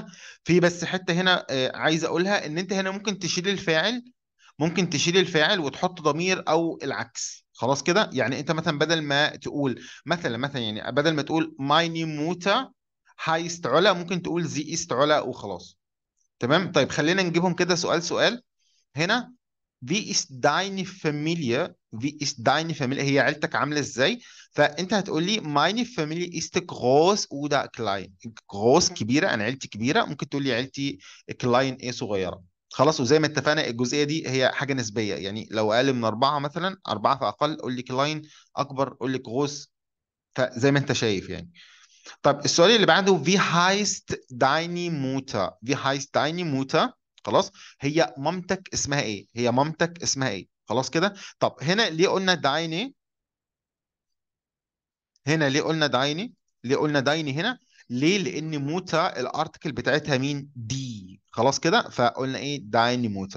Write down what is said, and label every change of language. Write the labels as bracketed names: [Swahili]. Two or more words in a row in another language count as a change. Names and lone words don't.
[Arabic] في بس حته هنا عايز اقولها، ان انت هنا ممكن تشيل الفاعل، ممكن تشيل الفاعل وتحط ضمير او العكس. خلاص كده. يعني انت مثلا بدل ما تقول مثلا يعني بدل ما تقول [German] meine Mutter heißt Ola, [Arabic] ممكن تقول [German] sie ist Ola [Arabic] وخلاص. تمام. طيب خلينا نجيبهم كده سؤال سؤال. [German] هنا wie ist deine Familie؟ wie ist deine Familie؟ [Arabic] هي عيلتك عاملة ازاي؟ فانت هتقول لي [German] meine Familie ist groß oder klein. [Arabic] groß كبيرة، انا عيلتي كبيرة. ممكن تقول لي عيلتي klein ايه، صغيرة. خلاص. وزي ما اتفقنا الجزئية دي هي حاجة نسبية، يعني لو اقل من أربعة مثلا، أربعة فأقل قول لي klein، أكبر قول لي groß. فزي ما انت شايف يعني. طب السؤال اللي بعده [German] wie heißt deine Mutter؟ wie heißt deine Mutter؟ [Arabic] خلاص. هي مامتك اسمها ايه؟ هي مامتك اسمها ايه؟ خلاص كده. طب هنا ليه قلنا دايني؟ هنا ليه قلنا دايني؟ ليه قلنا دايني هنا؟ ليه؟ لان موتا الارتكل بتاعتها مين؟ دي. خلاص كده. فقلنا ايه؟ [German] deine Mutter.